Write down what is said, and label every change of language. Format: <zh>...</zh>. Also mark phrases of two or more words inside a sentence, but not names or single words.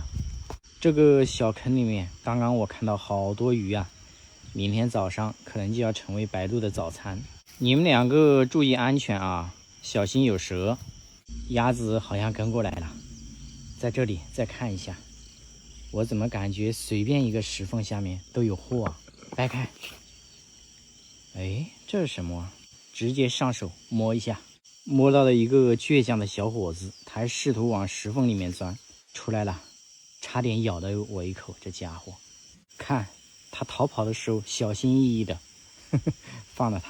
<zh>這個小坑裡面，剛剛我看到好多魚啊，明天早上可能就要成為白鷺的早餐。你們2個注意安全啊，小心有蛇。鴨子好像跟過來了，在這裡再看一下，我怎麼感覺隨便一個石縫下面都有貨啊？掰開，哎，這是什麼啊？直接上手摸一下，摸到了一個倔強的小伙子，他還試圖往石縫裡面鑽，出來了，差點咬了我一口。這家伙，看他逃跑的時候小心翼翼的，放了他。</zh>